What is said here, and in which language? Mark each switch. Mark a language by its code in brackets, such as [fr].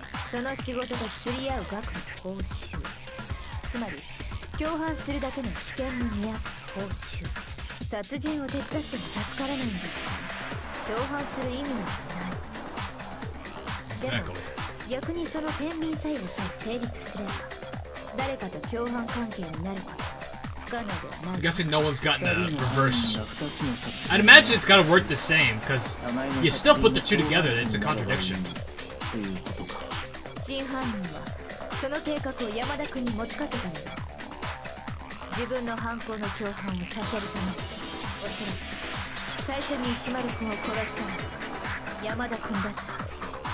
[ja] その仕事が釣り合う額の報酬、つまり共犯するだけの危険の見合った報酬。殺人を手伝っても助からないんだから共犯する意味なんてない。でも逆にその天秤作用さえ成立すれば誰かと共犯関係になることは不可能ではない。 [en] I'm guessing no one's gotten a reverse. I'd imagine it's gotta work the same, because you still put the two together, it's a contradiction. [ja] 真犯人はその計画を山田君に持ちかけたのだ。自分の犯行の共犯をさせるためだ。おそらく最初に石丸君を殺したのは山田君だったはずよ。